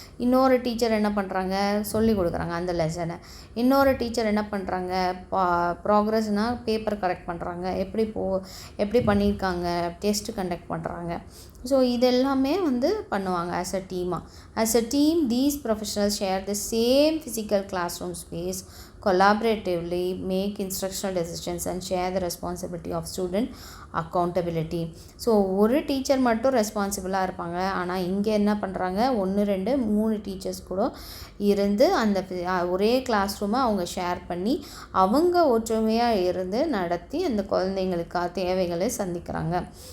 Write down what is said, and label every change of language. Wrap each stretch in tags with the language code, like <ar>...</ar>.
<ta>இன்னொரு டீச்சர் என்ன பண்ணுறாங்க, சொல்லி கொடுக்குறாங்க அந்த லெசனை. இன்னொரு டீச்சர் என்ன பண்ணுறாங்க, ப்ராக்ரஸ்னால் பேப்பர் கரெக்ட் பண்ணுறாங்க, எப்படி பண்ணியிருக்காங்க, டெஸ்ட்டு கண்டக்ட் பண்ணுறாங்க. ஸோ இது எல்லாமே வந்து பண்ணுவாங்க</ta> <en>As a team. These professionals share the same physical classroom space, collaboratively make instructional decisions and share the responsibility of student accountability.</en> <ta>So ஒரு டீச்சர் மட்டும் ரெஸ்பான்சிபிளாக இருப்பாங்க. ஆனால் இங்கே என்ன பண்ணுறாங்க, 1, 2, 3 டீச்சர்ஸ் கூட இருந்து அந்த ஒரே கிளாஸ் ரூமை அவங்க ஷேர் பண்ணி அவங்க ஒற்றுமையாக இருந்து நடத்தி அந்த குழந்தைங்களுக்காக தேவைகளை சந்திக்கிறாங்க.</ta>